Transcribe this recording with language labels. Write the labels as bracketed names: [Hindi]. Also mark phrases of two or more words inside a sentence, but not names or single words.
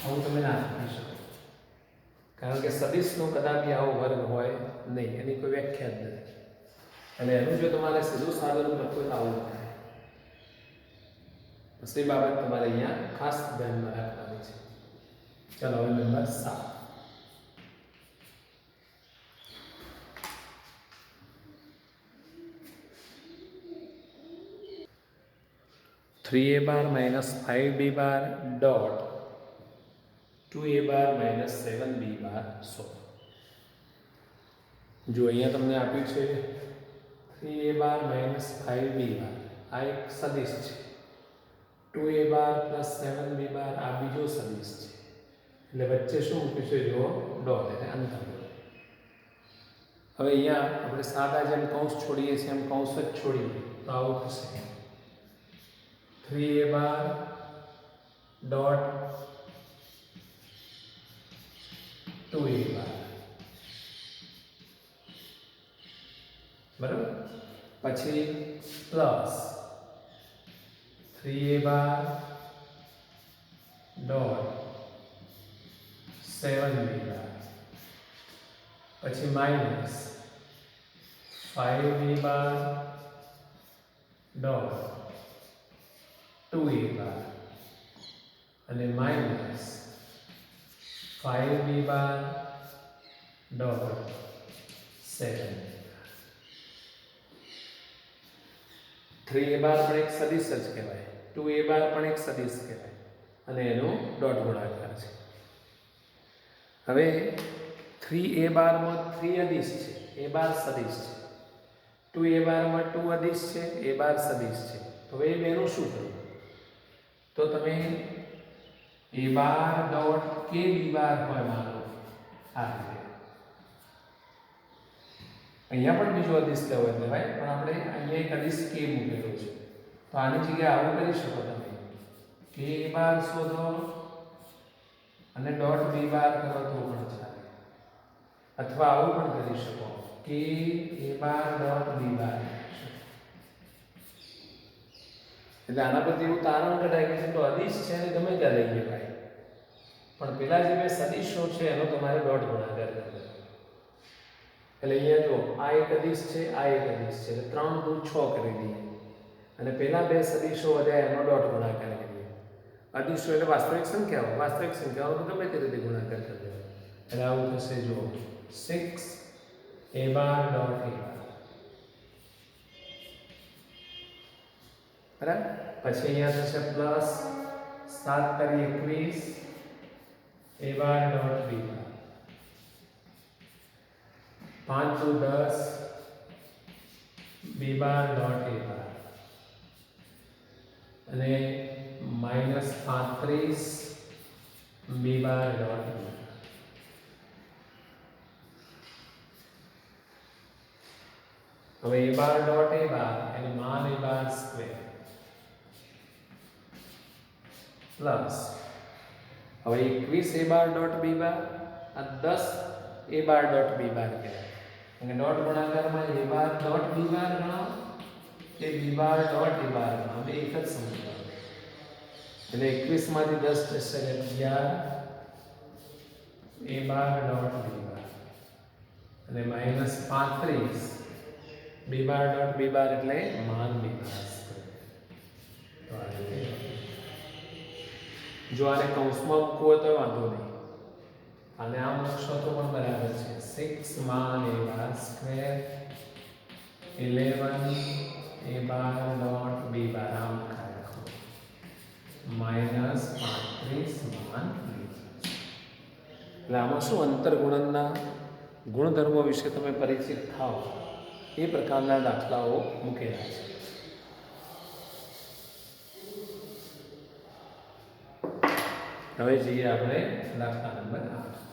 [Gujarati] આવું તમે ના લખી શકો, કારણ કે સદિશનો કદાપી આવો વર્ગ હોય નહીં, એની કોઈ વ્યાખ્યા જ નથી. અને એનું જો તમારે સીધું સાદું લખવું તો આવું થાય. બસ એ બાબત તમારે અહીંયા ખાસ ધ્યાનમાં રાખવાની છે. ચાલો હવે નંબર 7. [English] 3a bar minus 5b bar dot 2a bar minus 7b bar solve. [Gujarati] જો અહીંયા તમને આપ્યું છે [English] 3a bar minus 5b bar, [Gujarati] આ એક સદિશ છે. [English] 2a bar plus 7b bar [Gujarati] આ બીજો સદિશ છે. એટલે વચ્ચે શું મૂક્યું છે? જો ડોટ, એટલે અંતર. હવે અહીંયા આપણે સાદા જેમ કૌંસ છોડીએ છીએ એમ કૌંસ જ છોડીએ તો આવું થશે. [English] 3a bar dot 2a bar, [Gujarati] બરાબર. [English] પછી પ્લસ 3a bar dot 7b bar, પછી માઇનસ 5b bar dot 2a bar અને માઇનસ 5b bar dot 7. [Gujarati] 3a bar પણ એક સદિશ જ કહેવાય, 2a bar પણ એક સદિશ કહેવાય અને એનો ડોટ ગુણાકાર છે. હવે 3a bar માં 3 અદિશ છે, a bar સદિશ છે. 2a bar માં 2 અદિશ છે, a bar સદિશ છે. હવે એ બેનું શું કરવું? તો તમે [English] a bar dot kb bar [Gujarati] હોય માનો આ રીતે. અહીંયા પણ બીજો અદિશ લેવો લેવાય, પણ આપણે અહીંયા એક અદિશ k મૂકેલો છે, તો આની જગ્યાએ આવું કરી શકો તમે k bar શોધો અને ડોટ b bar કરો તો પણ ચાલે, અથવા આવું પણ કરી શકો [English] k a bar dot b bar. [Gujarati] એટલે આના પરથી એવું તારણ કઢાય કે તો અદિશ છે ને ગમે ત્યાં લઈ લેવાય, પણ પેલા જે બે સદિશો છે એનો તમારે ડોટ ગુણાકાર કરવાનો. એટલે અહીંયા જો આ એક અદિશ છે, આ એક અદિશ છે, એટલે 3 દુ 6 કરી દઈએ અને પેલા બે સદિશો વધ્યા એનો ડોટ ગુણાકાર કરીએ. અદિશો એટલે વાસ્તવિક સંખ્યાઓ, વાસ્તવિક સંખ્યાઓનો ગમે તે રીતે ગુણાકાર કરી દેવાનો. એટલે આવું થશે જો [English] 6 a bar dot a bar, [Gujarati] બરાબર. પછી અહીંયા થશે [English] પ્લસ 7 કરી 21 a bar dot b bar, 5 દુ 10 b bar dot a bar અને માઇનસ 35 b bar dot b bar. હવે a bar dot a bar [Gujarati] એટલે માન [English] a bar square plus હવે 21 a bar dot b bar આ 10 a bar dot b bar કહેવાય. [Gujarati] અને ડોટ ગુણાકારમાં [English] a bar dot b bar [Gujarati] ગણો કે [English] b bar dot a bar [Gujarati] ગણો, બે એક જ સમીકરણ. એટલે 21 માંથી 10 જશે એટલે [English] 11 a bar dot b bar અને માઇનસ 35 b bar dot b bar [Gujarati] એટલે માન [English] b bar સ્ક્વેર. [Gujarati] તો આ રીતે જો આને કૌંસમાં મૂકવો હોય તો વાંધો નહીં, અને આમ મૂકશો તો પણ બરાબર છે. [English] 6 માન a bar સ્ક્વેર 11 a bar dot b bar [Gujarati] આમ લખો [English] માઇનસ 35 માન b. [Gujarati] એટલે આમાં શું અંતરગુણનના ગુણધર્મો વિશે તમે પરિચિત થાઓ એ પ્રકારના દાખલાઓ મૂકેલા છે. હવે જઈએ આપણે દાખલા નંબર 8.